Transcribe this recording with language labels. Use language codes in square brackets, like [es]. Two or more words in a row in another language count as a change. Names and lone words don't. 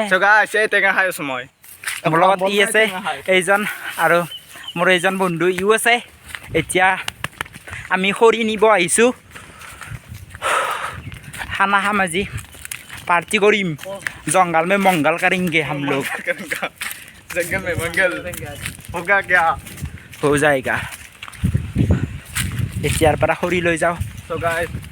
[as] টেঙা খাই আছোঁ মই। মোৰ লগত ই আছে এইজন, আৰু মোৰ এইজন বন্ধু ইও আছে। এতিয়া আমি খৰি নিব আহিছোঁ, খানা খাম, আজি পাৰ্টি কৰিম। [hi] জংগল মে মংগল কरेंगे हम लोग। जंगल में मंगल होगा क्या? हो जाएगा। [as] এতিয়াৰ পৰা খৰি লৈ যাওঁ। [en] So guys,